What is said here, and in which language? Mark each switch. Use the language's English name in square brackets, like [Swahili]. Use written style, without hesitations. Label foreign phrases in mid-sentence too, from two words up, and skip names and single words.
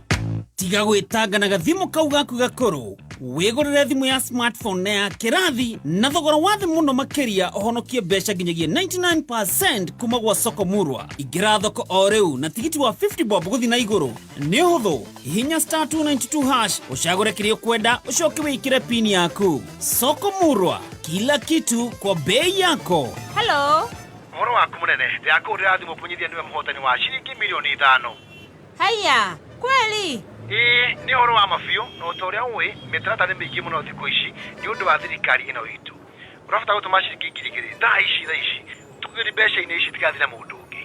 [Kikuyu] tiga gwitangana gathimo kau gaku gakuru wigurire thimu ya smartphone na ya kirathi na thogora wa thi muno makiria uhonokie mbeca nginyagia 99% kuma gwa Sokomurwa ingira thoko o riu na tigiti wa 50 bob guthi na iguru ni huthu hinya *292# ucagure kirio kwenda ucoke wikire pin yaku Sokomurwa [Swahili] kila kitu kwa bei yako. [English] Hello [Kikuyu] Moro waku munene ndiakurira thimu punyithia niwe muhotani wa ciringi milioni 5 [Swahili] haya kweli [Kikuyu] ni horo wa mafio no toria uwi mitarata ni mingi muno thiku ici ni undu wa thirikari ino itu urafata gutuma ciringi ngiri igiri thaa ici tugiri mbeca-ini ici tigathira mundu ungi.